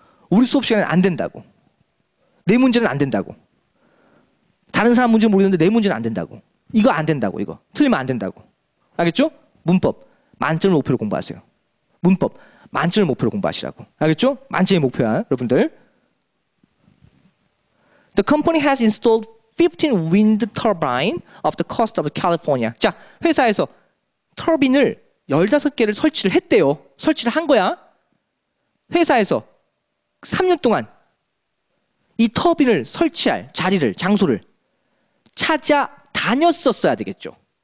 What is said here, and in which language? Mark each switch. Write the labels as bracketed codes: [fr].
[ko] 우리 수업 시간에 안 된다고. 내 문제는 안 된다고. 다른 사람 문제는 모르겠는데 내 문제는 안 된다고. 이거 안 된다고, 이거. 틀리면 안 된다고. 알겠죠? 문법. 만점을 목표로 공부하세요. 문법. 만점을 목표로 공부하시라고. 알겠죠? 만점이 목표야, 여러분들. [en] The company has installed 15 wind turbine of the coast of California. [ko] 자, 회사에서 터빈을 15개를 설치를 했대요. 설치를 한 거야. 회사에서 3년 동안 이 터빈을 설치할 자리를, 장소를 찾아다녔었어야 되겠죠.